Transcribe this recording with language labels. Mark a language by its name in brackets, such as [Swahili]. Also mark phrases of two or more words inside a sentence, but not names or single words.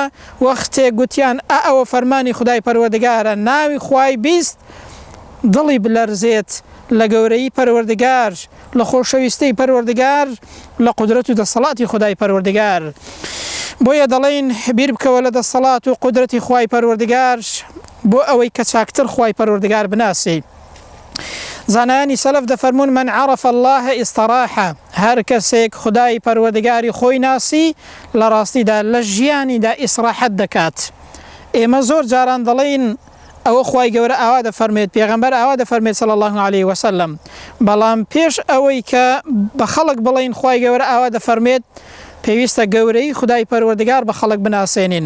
[Central Kurdish] وەختێک گوتیان ئەوە فەرمانی خودای پەروەردگارە، ناوی خوای بیست، دڵی بلەرزێت لە گەورەی پەروەردگار، لە خۆشەویستەی پەروەردگار، لە قودرەت و دەسەڵاتی خودای پەروەردگار. بۆیە دەڵێن بیر بکەوە لە دەسەڵات و قودرەتی خوای پەروەردگار بۆ ئەوەی کە چاکتر خوای پەروەردگار بناسی. زانایانی سەلەف دەفەرمون [Arabic] من عرف الله استراحە. [Central Kurdish] هەر کەسێک خودای پەروەردگاری خۆی ناسی لە ڕاستیدا لە ژیانیدا ئیسراحەت دەکات. ئێمە زۆر جاران دەڵێن ئەوە خوای گەورە ئاوا دەفەرمێت، پێغەمبەر ئاوا دەفەرمێت [Arabic] صلی الله علیه وسلم، [Central Kurdish] بەڵام پێش ئەوەی کە بە خەڵک بڵێن خوای گەورە ئاوا دەفەرمێت، پێویستە گەورەی خودای پەروەردگار بە خەڵک بناسێنین.